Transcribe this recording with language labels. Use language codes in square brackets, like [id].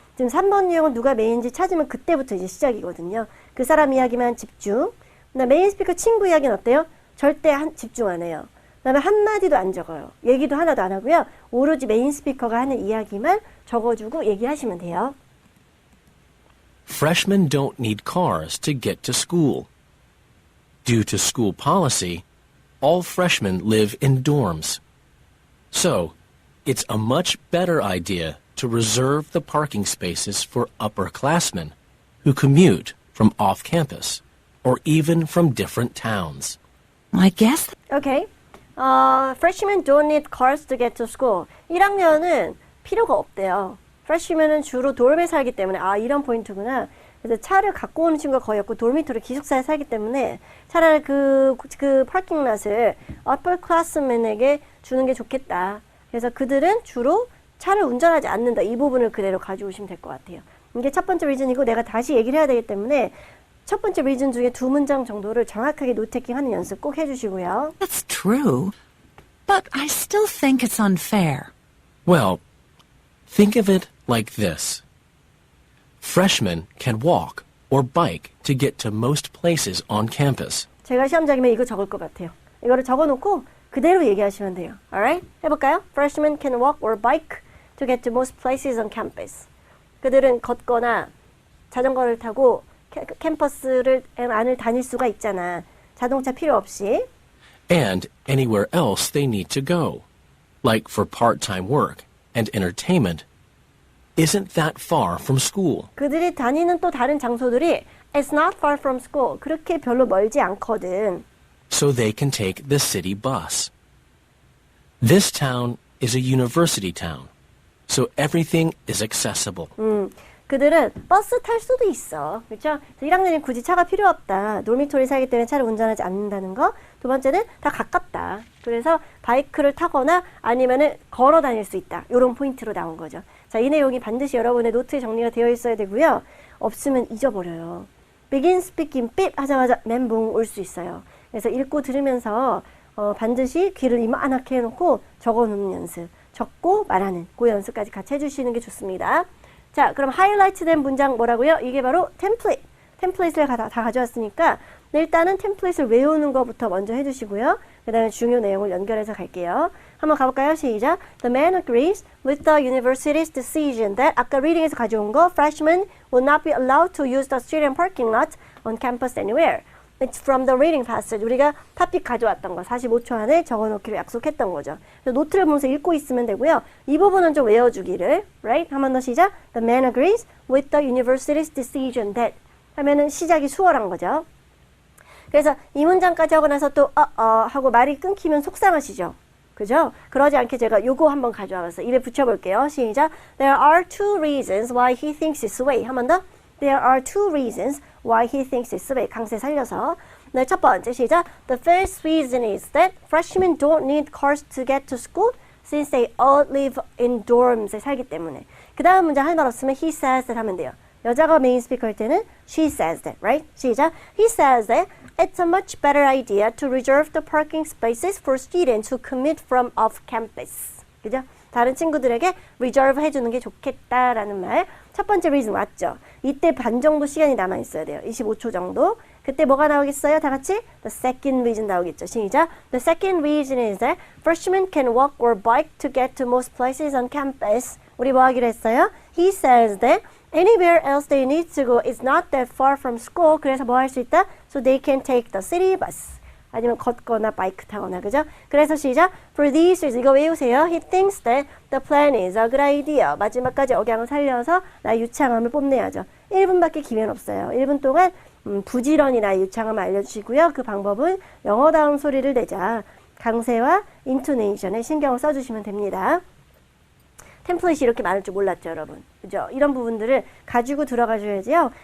[ko] 지금 3번 유형은 누가 메인인지 찾으면 그때부터 이제 시작이거든요. 그 사람 이야기만 집중. 그다음에 메인 스피커 친구 이야기는 어때요? 절대 집중 안 해요. 그다음에 한마디도 안 적어요. 얘기도 하나도 안 하고요. 오로지 메인 스피커가 하는 이야기만 적어주고 얘기하시면 돼요. [en] freshmen don't need cars to get to school. Due to school policy, all freshmen live in dorms. So, it's a much better idea to reserve the parking spaces for upperclassmen who commute from off campus or even from different towns. I guess [ko] 오케이. [en] Freshmen don't need cars to get to school. [ko] 1학년은 필요가 없대요. freshmen은 주로 dorm에 살기 때문에 이런 포인트구나. 그래서 차를 갖고 오는 친구가 거의 없고 dormitory 기숙사에 살기 때문에 차라리 그 파킹랏을 upperclassmen에게 주는 게 좋겠다. 그래서 그들은 주로 차를 운전하지 않는다. 이 부분을 그대로 가져오시면 될 것 같아요. 이게 첫 번째 리즌이고 내가 다시 얘기를 해야 되기 때문에 첫 번째 리즌 중에 두 문장 정도를 정확하게 노테킹하는 연습 꼭 해주시고요. [en] that's true. But I still think it's unfair. Well, think of it like this. Freshmen can walk or bike to get to most places on campus. [ko] 제가 시험장이면 이거 적을 것 같아요. 이거를 적어놓고 그대로 얘기하시면 돼요. [en] Alright? [ko] 해볼까요? [en] Freshmen can walk or bike to get to most places on campus. [ko] 그들은 걷거나 자전거를 타고 캠퍼스를 안을 다닐 수가 있잖아. 자동차 필요 없이. [en] And anywhere else they need to go, like for part-time work and entertainment. Isn't that far from school? [ko] 그들이 다니는 또 다른 장소들이 [en] It's not far from school. [ko] 그렇게 별로 멀지 않거든. [en] So they can take the city bus. This town is a university town, so everything is accessible. [ko] 그들은 버스 탈 수도 있어. 그렇죠? 1학년이 굳이 차가 필요 없다. 놀미토리 살기 때문에 차를 운전하지 않는다는 거. 두 번째는 다 가깝다. 그래서 바이크를 타거나 아니면은 걸어 다닐 수 있다. 이런 포인트로 나온 거죠. 자, 이 내용이 반드시 여러분의 노트에 정리가 되어 있어야 되고요. 없으면 잊어버려요. begin speaking 삐 하자마자 멘붕 올 수 있어요. 그래서 읽고 들으면서 반드시 귀를 이만하게 해놓고 적어놓는 연습. 적고 말하는 그 연습까지 같이 해주시는 게 좋습니다. 자, 그럼 하이라이트 된 문장 뭐라고요? 이게 바로 템플릿. 템플릿을 다 가져왔으니까 일단은 템플릿을 외우는 것부터 먼저 해주시고요. 그 다음에 중요 내용을 연결해서 갈게요. 한번 가볼까요? 시작. [en] The man agrees with the university's decision that [ko] 아까 리딩에서 가져온 거 [en] freshmen will not be allowed to use the student parking lot on campus anywhere. It's from the reading passage. [ko] 우리가 탑픽 가져왔던 거 45초 안에 적어놓기로 약속했던 거죠. 그래서 노트를 보면서 읽고 있으면 되고요. 이 부분은 좀 외워주기를. [en] Right? [ko] 한 번 더 시작. [en] The man agrees with the university's decision that [ko] 하면은 시작이 수월한 거죠. 그래서 이 문장까지 하고 나서 또 하고 말이 끊기면 속상하시죠. 그죠? 그러지 않게 제가 요거 한번 가져와서 입에 붙여볼게요. 시작. [en] There are two reasons why he thinks this way. [ko] 한 번 더. [en] There are two reasons why he thinks this way. [ko] 강세 살려서. 네, 첫 번째 시작. [en] The first reason is that freshmen don't need cars to get to school since they all live in dorms에 [ko] 살기 때문에. 그 다음 문장 할 말 없으면 [en] he says that [ko] 하면 돼요. 여자가 메인 스피커일 때는 [en] she says that, right? [ko] 시작. [en] He says that it's a much better idea to reserve the parking spaces for students who commute from off campus. [ko] 그죠? 다른 친구들에게 reserve 해주는 게 좋겠다라는 말. 첫 번째 reason 맞죠? 이때 반 정도 시간이 남아 있어야 돼요. 25초 정도. 그때 뭐가 나오겠어요? 다 같이? [en] The second reason [ko] 나오겠죠. 시작. [en] The second reason is that freshmen can walk or bike to get to most places on campus. [ko] 우리 뭐 하기로 했어요? [en] He says that anywhere else they need to go is not that far from school. [ko] 그래서 뭐 할 수 있다? [en] So they can take the city bus. [ko] 아니면 걷거나 바이크 타거나, 그죠? 그래서 시작. [en] For these reasons, [ko] 이거 외우세요. [en] He thinks that the plan is a good idea. [ko] 마지막까지 억양을 살려서 나의 유창함을 뽐내야죠. 1분밖에 기회는 없어요. 1분 동안 부지런히 나의 유창함을 알려주시고요. 그 방법은 영어다운 소리를 내자. 강세와 인토네이션에 신경을 써주시면 됩니다. 템플릿이 이렇게 많을 줄 몰랐죠, 여러분. 그죠? 이런 부분들을 가지고 들어가줘야지요.